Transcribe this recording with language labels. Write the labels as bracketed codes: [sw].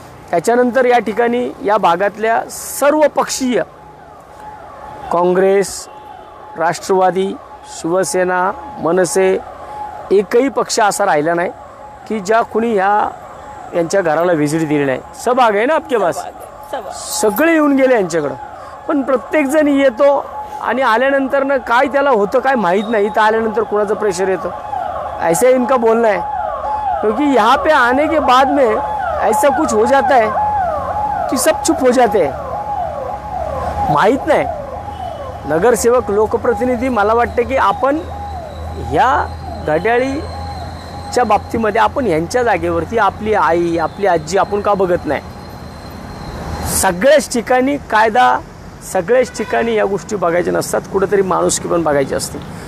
[mr] त्याच्यानंतर या ठिकाणी या भागातल्या सर्व पक्षीय, काँग्रेस, राष्ट्रवादी, शिवसेना, मनसे, एकही पक्ष असा राहिला नाही की ज्या कुणी यांच्या घराला व्हिजिट दिली नाही। सहभाग आहे ना [hi] आपके पास, [mr] सगळे येऊन गेले यांच्याकडं, पण प्रत्येकजण येतो आणि आल्यानंतर ना काय त्याला होतं काय माहीत नाही। इथं आल्यानंतर कोणाचं प्रेशर येतं, [hi] ऐसा इनका बोलना है, क्योंकि यहाँ पे आने के बाद में ऐसा कुछ हो जाता है कि सब चुप हो जाते हैं। [mr] माहीत नाही, नगरसेवक, लोकप्रतिनिधी, मला वाटतं की आपण ह्या घड्याळीच्या बाबतीमध्ये आपण यांच्या जागेवरती आपली आई, आपली आजी आपण का बघत नाही? सगळ्याच ठिकाणी कायदा, सगळ्याच ठिकाणी या गोष्टी बघायच्या नसतात, कुठेतरी माणुसकी पण बघायची असते।